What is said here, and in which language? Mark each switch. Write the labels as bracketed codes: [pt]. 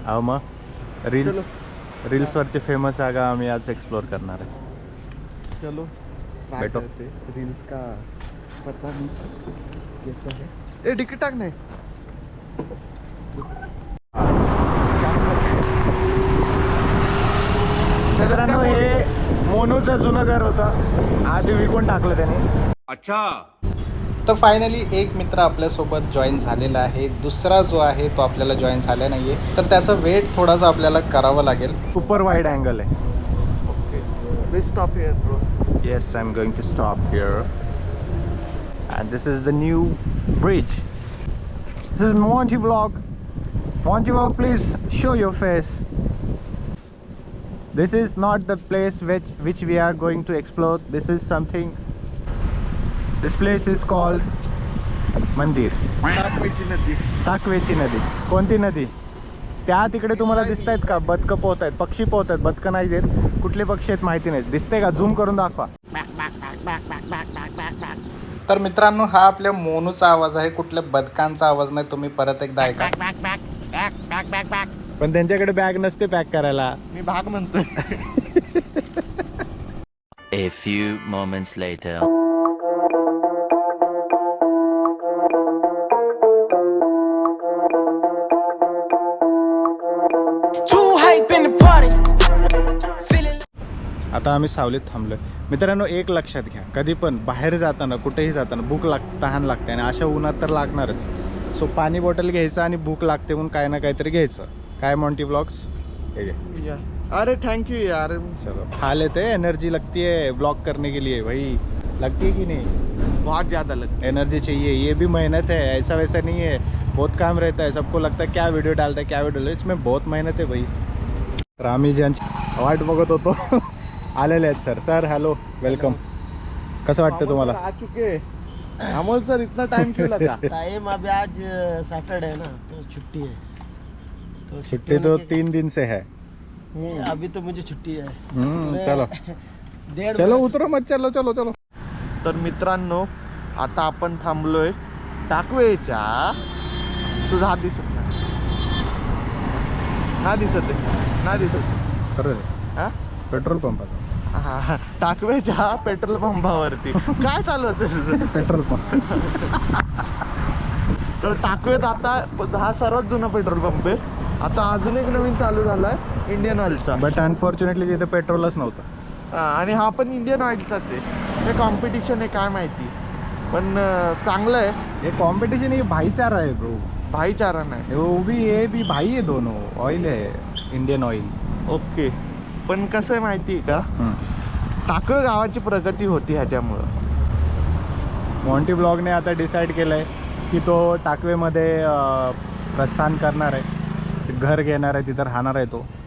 [mr] अहो मग रील्स वरचे फेमस जागा आम्ही आज एक्सप्लोर करणार आहे. [hi] चलो ट्राय बैठो. करते. रील्स का पता नहीं कैसा है. [mr] ए डिकी टाक नाही. मित्रांनो हे मोनूचं जुनं घर होतं, आज विकून टाकलं त्याने. [hi] अच्छा। [mr] तर फायनली एक मित्र आपल्यासोबत जॉईन झालेला आहे. दुसरा जो आहे तो आपल्याला जॉईन झाला नाही आहे, तर त्याचा वेट थोडासा आपल्याला करावं लागेल. सुपर वाईड अँगल आहे. [en] We stop here bro. Yes, I'm going to stop here. And this is the new bridge. This is Monty Vlog. Monty Vlog, please show your face. This is not the place which we are going to explore. This is something. This place is called mandir. [mr] टाकवेची नदी. टाकवेची नदी. कोणती नदी? त्या तिकडे तुम्हाला दिसत आहेत का? बदकं पोहत आहेत, पक्षी पोहत आहेत. बदकं नाही देत, कुठले पक्षी आहेत माहिती नाही. दिसते का? झूम करून दाखवा. तर मित्रांनो, हा आपल्या मोनूचा आवाज आहे, कुठल्या बदकांचा आवाज नाही. तुम्ही परत एकदा ऐका. पण त्यांच्याकडे बॅग नसते पॅक करायला. मी भाग म्हणतोय. [en] A few moments later. Too hype in the party, feeling. [mr] आता आम्ही सावलीत थांबलोय. मित्रांनो, एक लक्षात घ्या, कधी पण बाहेर जाताना, कुठेही जाताना भूक तहान लागते आणि अशा उन्हात तर लागणारच. सो पाणी बॉटल घ्यायचं आणि भूक लागते म्हणून काय ना काहीतरी घ्यायचं. काय मॉन्टी व्लॉग्स? हे घे. [hi] अरे थैंक यू यार. चलो खा लेते. एनर्जी लगती है ब्लॉग करने के लिए भाई. लगती है कि नहीं? बहुत ज्यादा लगता एनर्जी चाहिए. ये भी मेहनत है, ऐसा वैसा नहीं है. बहुत काम रहता है. सबको लगता है क्या वीडियो डालता है, क्या वीडियो. इसमें बहुत मेहनत है भाई. [mr] तर आम्ही ज्यांची वाट बघत होतो आलेले आहेत सर. Sir hello, welcome. कसं वाटतं तुम्हाला? [hi] आ चुके. अमोल सर इतना टाइम क्यों लगा? टाइम अभी आज सैटरडे है ना, तो छुट्टी है. तो छुट्टी तो 3 दिन से है. अभी तो मुझे छुट्टी है. चलो डेढ़ चलो उतरो मत. चलो चलो चलो. [mr] तर मित्रांनो, आता आपण थांबलोय टाकवेच्या. तुझा हात दिसत नाही. ना दिसत आहे, ना दिसत आहे. खरं हा? पेट्रोल पंपाचा. हा, टाकवेच्या पेट्रोल पंपावरती काय चालू होतं? Petrol pump. तर टाकवेत आता हा सर्वात जुना पेट्रोल पंप आहे. आता अजून एक नवीन चालू झालाय इंडियन ऑइलचा. [en] but unfortunately [mr] तिथे पेट्रोलच नव्हतं. आणि हा पण इंडियन ऑइलचाच आहे. हे कॉम्पिटिशन आहे काय माहिती, पण चांगलं आहे. [hi] ये कंपटीशन ये भाईचारा है ब्रो, [mr] भाईचारा नाही. [hi] वो भी ये भी भाई है, दोनों ऑयल है इंडियन ऑयल. [mr] ओके, पण कसं आहे माहिती आहे का, टाकळ गावाची प्रगती होती ह्याच्यामुळं. मॉन्टी ब्लॉगने आता डिसाईड केलं आहे की तो टाकवेमध्ये प्रस्थान करणार आहे, घर घेणार आहे, तिथं राहणार आहे तो.